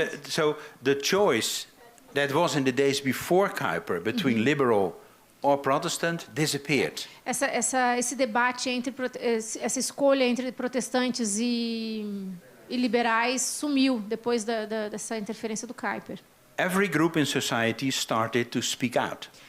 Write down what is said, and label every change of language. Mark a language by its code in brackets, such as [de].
[en] So the choice that was in the days before Kuyper between liberal or Protestant disappeared. [pt] Esse debate essa escolha entre protestantes e liberais sumiu depois dessa interferência do Kuyper. [en] Every group in society started to speak out.